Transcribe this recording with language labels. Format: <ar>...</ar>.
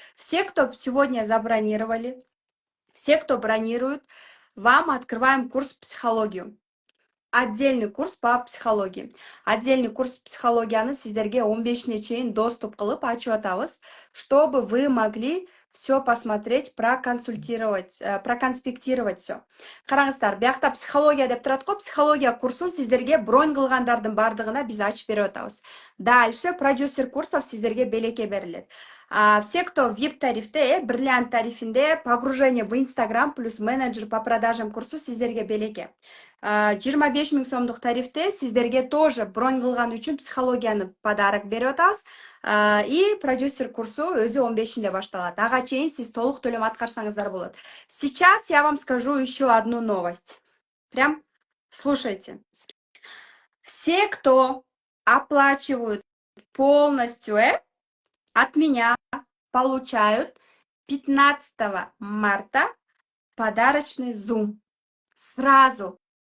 <ru>Все, кто сегодня забронировали, все, кто бронирует, вам открываем курс психологию. Отдельный курс по психологии. Отдельный курс</ru> <ky>психологияны сиздерге 15-не чейин доступ кылып ачып атабыз,</ky> <ru>чтобы вы могли все посмотреть, проконсультировать, проконспектировать все.</ru> <ky>Караңыздар, биякта психология деп турат го, психология курсун сиздерге бронь кылгандардын бардыгына биз ачып берип атабыз.</ky> <ru>Дальше продюсер курсов</ru> <ky>сиздерге белекке берилет.</ky> <ru>Все, кто в VIP</ru> <ky>тарифте, бриллиант тарифинде,</ky> <ru>погружение в Инстаграм плюс менеджер по продажам</ru> <ky>курсу сиздерге белекке. 25 000 сомдук тарифте сиздерге</ky> <ru>тоже</ru> <ky>бронь кылган үчүн психологияны</ky> <ru>подарок</ru> <ky>берип атабыз.</ky> <ru>И</ru> <ky>продюсер курсу өзү 15-нде башталат. Ага чейин сиз толук төлөм аткарсаңыздар болот.</ky> <ru>Сейчас я вам скажу еще одну новость. Прям слушайте. Все, кто оплачивают полностью от меня, получают 15 марта подарочный Zoom. Сразу.</ru>